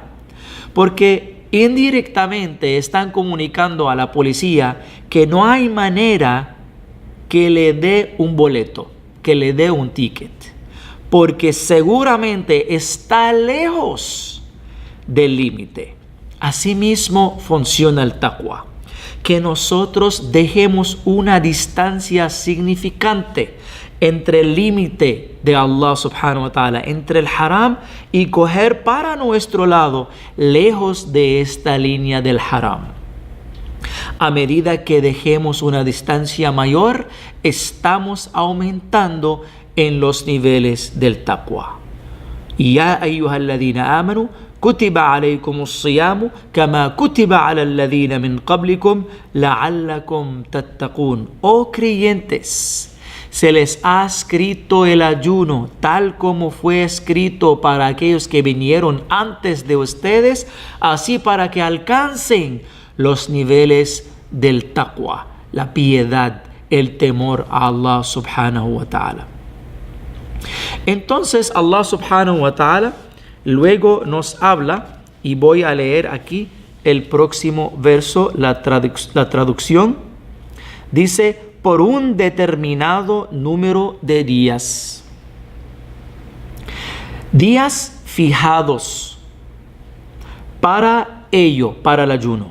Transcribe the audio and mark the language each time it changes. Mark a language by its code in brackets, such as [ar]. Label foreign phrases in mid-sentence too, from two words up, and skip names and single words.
[es] Porque indirectamente están comunicando a la policía que no hay manera que le dé un boleto, que le dé un ticket, porque seguramente está lejos del límite. Asimismo funciona el taqwa, que nosotros dejemos una distancia significante entre el límite de [ar] الله سبحانه وتعالى, [es] entre el haram, y coger para nuestro lado lejos de esta línea del haram. A medida que dejemos una distancia mayor, estamos aumentando en los niveles del taqwa. [ar] يا أيها الذين آمنوا كتب عليكم الصيام كما كتب على الذين من قبلكم لعلكم تتقون. [es] Oh creyentes, se les ha escrito el ayuno tal como fue escrito para aquellos que vinieron antes de ustedes, así para que alcancen los niveles del taqwa, la piedad, el temor a [ar] الله سبحانه وتعالى. [es] Entonces [ar] الله سبحانه وتعالى [es] luego nos habla, y voy a leer aquí el próximo verso, la traducción. Dice, por un determinado número de días. Días fijados para ello, para el ayuno.